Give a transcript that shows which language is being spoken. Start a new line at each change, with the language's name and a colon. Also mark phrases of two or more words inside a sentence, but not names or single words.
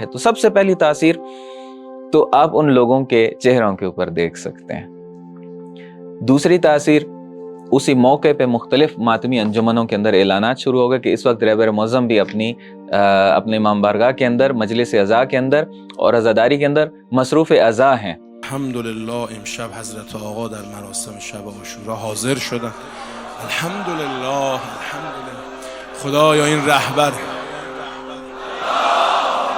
Urdu: تو سب سے پہلی تاثیر تو آپ ان لوگوں کے چہروں کے اوپر دیکھ سکتے ہیں۔ دوسری تاثیر، اسی موقع پہ مختلف ماتمی انجمنوں کے اندر اعلانات شروع ہو گئے کہ اس وقت رہبر معظم بھی اپنے امام بارگاہ کے اندر، مجلس عزا کے اندر اور عزاداری کے اندر مصروف عزا ہیں۔
Persian: الحمدلله امشب حضرت آقا در مراسم شب عاشورا حاضر شدن. الحمدلله الحمدلله. خدایا این رهبر